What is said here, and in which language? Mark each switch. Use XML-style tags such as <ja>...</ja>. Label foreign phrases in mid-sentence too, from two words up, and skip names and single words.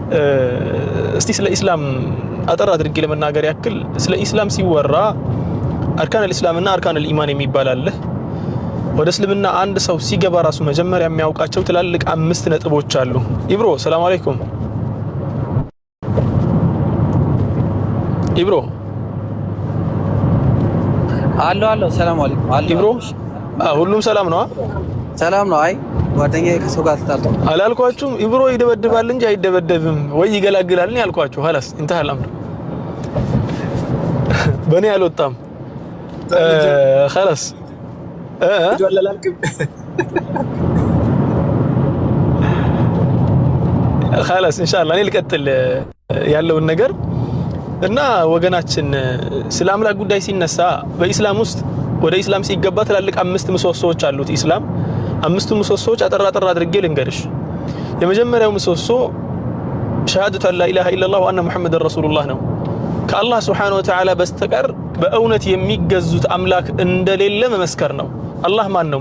<am>እስቲ ስለ ኢስላም አጠር አድርጌ ለመናገር ያክል ስለ ኢስላም ሲወራ</am> <ar>أركان الإسلام وأركان الإيمان</ar> <am>የሚባል አለ። ወደ እስልምና አንድ ሰው ሲገባ ራሱ መጀመሪያ የሚያውቃቸው ትላልቅ 5 ነጥቦች አሉ። ኢብሮ</am> <ar>سلام عليكم።</ar> <am>ኢብሮ አሎ</am> <ar>سلام عليكم።</ar> <am>ኢብሮ ሁሉም ሰላም ነው? ሰላም ነው። አይ ጓደኛዬ ከሰው ጋር ተጣልቶ አላልኳችሁም? ኢብሮ ይደበድባል እንጂ አይደበደብም ወይ ይገላግላል ነው ያልኳችሁ።</am> <ar>خلاص انتهى الامر</ar> <am>በኔ አልወጣም።</am> <ar>خلاص خلاص ان شاء الله</ar> <am>እኔ ልቀጥል ያለውን ነገር እና ወገናችን ስለ አምላክ ጉዳይ ሲነሳ በኢስላም ውስጥ ወደ ኢስላም ሲገባ ትላልቅ 5 ምሰሶዎች አሉት ኢስላም። 5 ምሰሶዎች አጠራ አድርጌ ልንገርሽ። የመጀመሪያው ምሰሶ</am> <ar>شهادة لا إله إلا الله وأن محمدا رسول الله</ar> <am>ነው። ከአላህ</am> <ar>سبحانه وتعالى</ar> <am>በስተቀር በእውነት የሚገዙት አምላክ እንደሌለ መመስከር ነው። አላህ ማን ነው?</am>